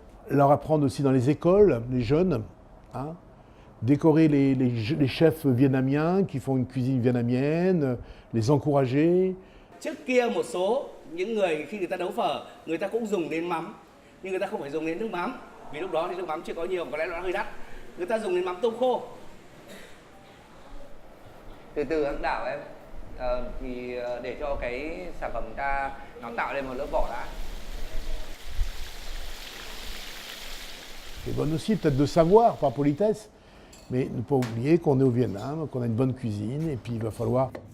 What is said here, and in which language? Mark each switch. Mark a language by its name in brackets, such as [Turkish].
[French] Leur apprendre aussi dans les écoles, les jeunes, hein, décorer les chefs vietnamiens qui font une cuisine vietnamienne, les encourager. [Vietnamese] Trước kia một số những người khi người ta nấu phở, người ta cũng dùng đến mắm, nhưng người ta không phải dùng đến nước mắm, vì lúc đó thì nước mắm chưa có nhiều, có lẽ nó hơi đắt. Người ta dùng đến mắm tôm khô. Từ từ hãng đảo em, thì để cho cái sản phẩm ta nó tạo lên một lớp vỏ đã. [French] C'est bon aussi peut-être de savoir, par politesse, mais ne pas oublier qu'on est au Vietnam, qu'on a une bonne cuisine, et puis il va falloir...